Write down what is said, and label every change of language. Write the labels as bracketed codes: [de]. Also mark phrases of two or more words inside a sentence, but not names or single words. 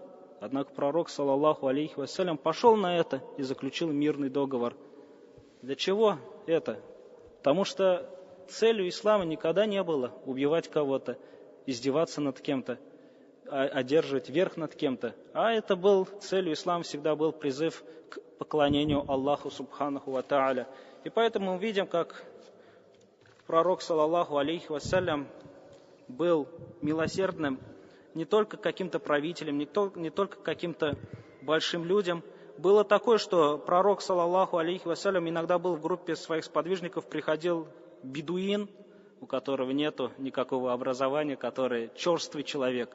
[ru] Однако пророк, [ar] صلى الله عليه وسلم, [ru] пошел на это и заключил мирный договор. Для чего это? Потому что целью ислама никогда не было убивать кого-то, издеваться над кем-то, одерживать верх над кем-то. А это был, целью ислама всегда был призыв к поклонению Аллаху [ar] سبحانه وتعالى. [ru] И поэтому мы видим, как пророк, [ar] صلى الله عليه وسلم, [ru] был милосердным не только к каким-то правителям, не только к каким-то большим людям. Было такое, что пророк, [ar] صلى الله عليه وسلم, [ru] иногда был в группе своих сподвижников, приходил бедуин, у которого нету никакого образования, который черствый человек.